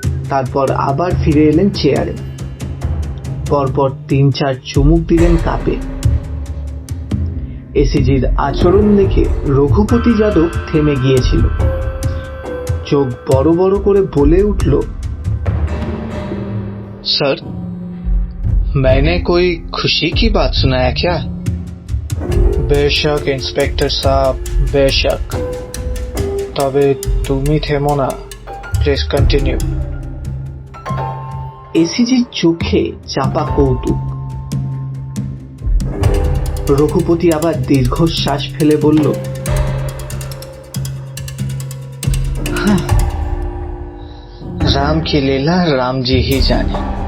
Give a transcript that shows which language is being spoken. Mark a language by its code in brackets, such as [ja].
[bn] তারপর আবার ফিরে এলেন চেয়ারে। পরপর 3-4 চুমুক দিলেন কাপে। এসিজির আচরণ দেখে রঘুপতি যাদব থেমে গিয়েছিল। চোখ বড় বড় করে বলে উঠল, [hi] सर, मैंने कोई खुशी की बात सुनाया क्या? बेशक इंस्पेक्टर साहब, बेशक। [bn] तबे तुमी থেমো না, [en] Please continue. [bn] এসিজির চোখে চাপা কৌতুক। রঘুপতি আবার দীর্ঘশ্বাস ফেলে বলল, [hi] রাম কি লীলা রামজি হি জানে।